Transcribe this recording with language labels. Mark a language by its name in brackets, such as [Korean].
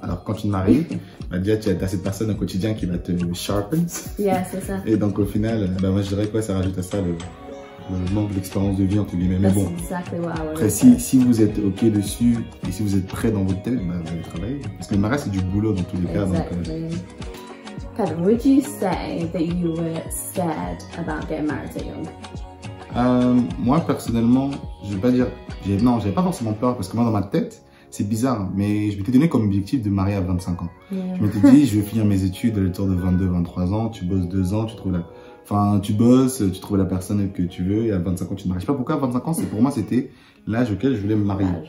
[French] Alors quand tu te maries, bah, déjà tu as cette personne au quotidien qui va te sharpen. Yeah, c'est ça. Et donc au final, bah, moi je dirais quoi, ça rajoute à ça le manque d'expérience de vie entre guillemets. Mais bon, [English] exactly what I [French] après si vous êtes ok dessus et si vous êtes prêt dans votre tête, bah, vous allez travailler. Parce que le mariage c'est du boulot dans tous les cas. [English] Exactly. Kevin, would you say that you were scared about getting married so young? [French] Moi personnellement, je vais pas dire, non, j'avais pas forcément peur parce que moi dans ma tête, c'est bizarre, mais je m'étais donné comme objectif de me marier à 25 ans. Yeah. Je m'étais dit, je vais finir mes études à l'autour de 22, 23 ans, tu bosses 2 ans, tu trouves tu bosses, tu trouves la personne que tu veux et à 25 ans tu te maries. Je sais pas pourquoi à 25 ans, pour moi c'était l'âge auquel je voulais me marier.